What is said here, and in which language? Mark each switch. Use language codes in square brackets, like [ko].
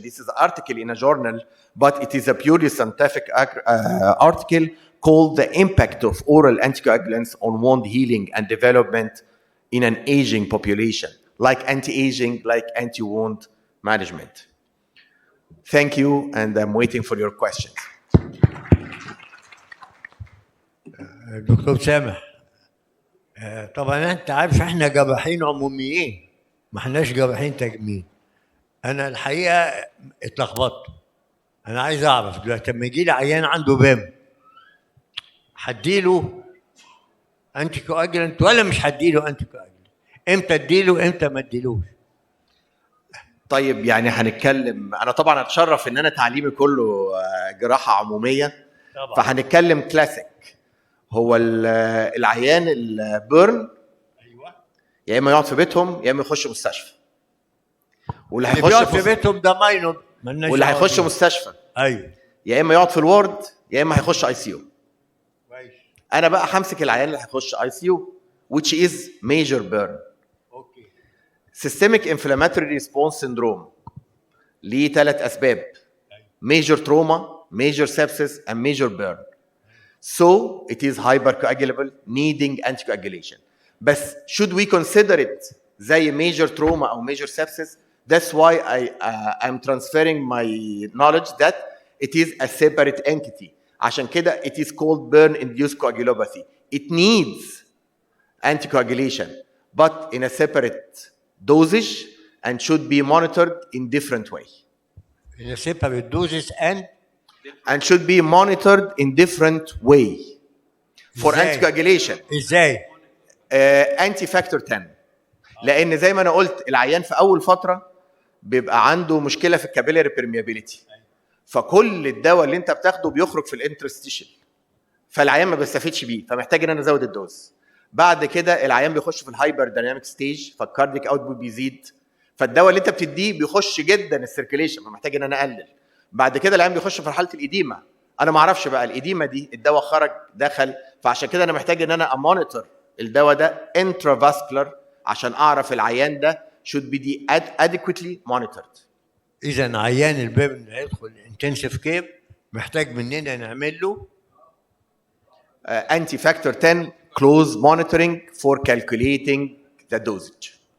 [en] This is an article in a journal, but it is a purely scientific article called "The Impact of Oral Anticoagulants on Wound Healing and Development in an Aging Population," like anti-aging, like anti-wound management. Thank you, and I'm waiting for your questions. [ar] دكتور سامح، طبعا انت عارف احنا جراحين عموميين، ما احناش جراحين تجميل. انا الحقيقه اتلخبطت. انا عايز اعرف دلوقتي لما يجي لي عيان عنده بام، هديله انتي كواجلنت ولا مش هديله انتي كواجلنت؟ امتى اديله امتى ما اديلوش؟ طيب يعني هنتكلم، انا طبعا اتشرف ان انا تعليمي كله جراحه عموميه طبعا. فهنتكلم كلاسيك. هو العيان البيرن ايوه يا اما يقعد في بيتهم يا اما يخش مستشفى. واللي هيخش في بيتهم ده ماينور، واللي هيخش مستشفى ايوه يا اما يقعد في الورد يا اما هيخش اي سي يو. كويس. انا بقى همسك العيان اللي هيخش اي سي يو [en] which is major burn. [ar] اوكي. [en] systemic inflammatory response syndrome [ar] ليه 3 اسباب: [en] major trauma, major sepsis and major burn. So it is hypercoagulable needing anticoagulation. [ar] بس [en] should we consider it زي major trauma أو major sepsis? That's why I'm transferring my knowledge that it is a separate entity. [ar] عشان كده [en] it is called burn induced coagulopathy. It needs anticoagulation but in a separate dosage and should be monitored in different way. In a separate dosage and should be monitored in different way for anticoagulation. [ar] ازاي؟ [en] Anti factor 10. [ar] لان زي ما انا قلت العيان في اول فتره بيبقى عنده مشكله في الكابيلاري بيرميابيليتي، فكل الدواء اللي انت بتاخده بيخرج في الانترستيشن، فالعيان ما بيستفيدش بيه، فمحتاج ان انا ازود الدوز. بعد كده العيان بيخش في الهايبر دايناميك ستيج، فالكارديك اوتبوت بيزيد، فالدواء اللي انت بتديه بيخش جدا السيركيليشن، فمحتاج ان انا اقلل. بعد كده العيان بيخش في حاله الاديمه، انا ما اعرفش بقى الاديمه دي الدواء خرج دخل، فعشان كده انا محتاج ان انا امونيتور الدواء ده انترافاسكولار عشان اعرف العيان ده [en] should be adequately monitored. [ar] اذا عيان الباب اللي هيدخل انتنسيف كير محتاج مننا نعمل له [en] Anti factor 10 close monitoring for calculating the dosage.